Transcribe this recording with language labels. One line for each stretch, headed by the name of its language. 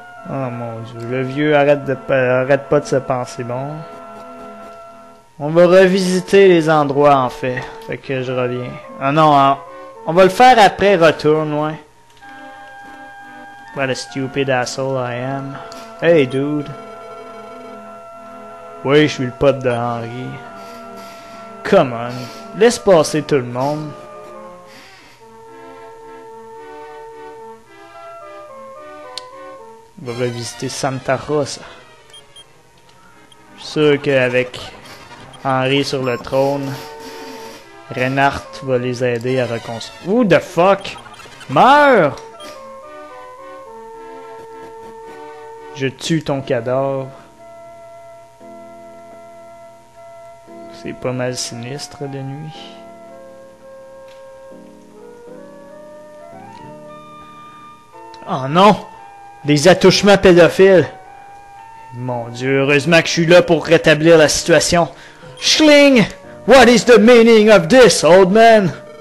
French: Oh mon dieu, le vieux arrête pas de se penser bon. On va revisiter les endroits en fait. Fait que je reviens. Ah non, hein, on va le faire après retourne, ouais.
English: What a stupid asshole I am. Hey dude.
French: Oui, je suis le pote de Henry.
English: Come on,
French: laisse passer tout le monde. On va revisiter Santa Rosa. Je suis sûr qu'avec Henry sur le trône, Reinhardt va les aider à reconstruire.
English: Who the fuck?
French: Meurs! Je tue ton cadavre. C'est pas mal sinistre de nuit. Oh non! Des attouchements pédophiles! Mon Dieu, heureusement que je suis là pour rétablir la situation. Schling!
English: What is the meaning of this, old man?